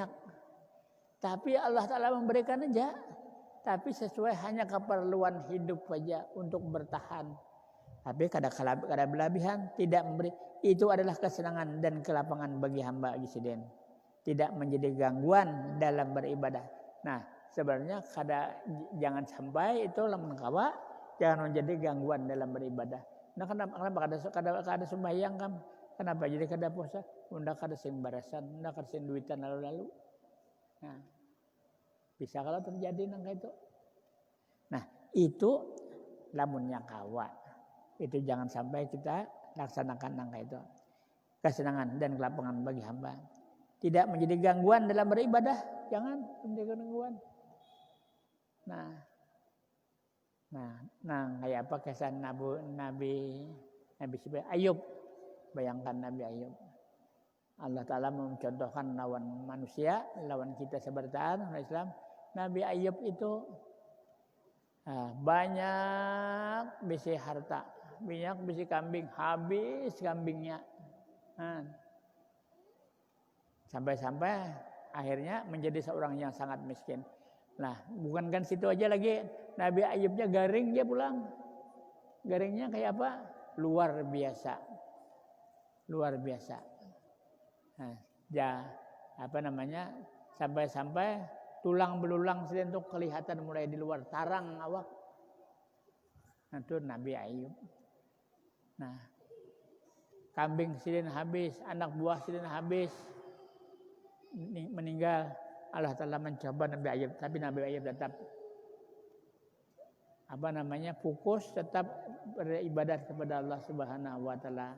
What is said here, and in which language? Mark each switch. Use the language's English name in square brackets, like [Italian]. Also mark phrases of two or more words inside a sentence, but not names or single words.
[Indonesian] Tapi Allah Ta'ala memberikan aja. Tapi sesuai hanya keperluan hidup saja untuk bertahan. Tapi kada berlebihan, tidak memberi. Itu adalah kesenangan dan kelapangan bagi hamba Gisiden. Tidak menjadi gangguan dalam beribadah. [Banjar] Nah, sebenarnya jangan sampai itu lamun kawa. [Indonesian] Jangan menjadi gangguan dalam beribadah. Nah, kenapa kada sembahyang kan? [Banjar] Kenapa jadi kada puasa? Unda kada sing barasan, unda kada sing duitan lalu-lalu. Nah, bisa kalau terjadi nang itu. Nah, itu lamunnya kawa. Itu jangan sampai kita laksanakan nang itu. [Indonesian] Kesenangan dan kelapangan bagi hamba. Tidak menjadi gangguan dalam beribadah. Jangan menjadi gangguan. Nah, kayak apa kesan Nabi Ayub. Bayangkan Nabi Ayub. [Banjar] Allah Ta'ala mencontohkan lawan manusia, lawan kita sebertaan orang Islam. Nabi Ayub itu banyak bisi harta, banyak bisi kambing, habis kambingnya. [Indonesian] Sampai-sampai akhirnya menjadi seorang yang sangat miskin. [Banjar] Nah, bukan kan situ aja lagi. Nabi Ayubnya garing dia pulang. Garingnya kayak apa? Luar biasa. [Indonesian] Luar biasa. [Banjar] Nah, sampai-sampai tulang belulang sedang tuh kelihatan mulai di luar tarang awak. [Indonesian] Nah, itu Nabi Ayub. [Banjar] Nah, kambing sedang habis, anak buah sedang habis. [Indonesian] Meninggal. Allah Ta'ala mencoba Nabi Ayub, tapi Nabi Ayub tetap fokus, tetap beribadat kepada Allah Subhanahu wa Ta'ala.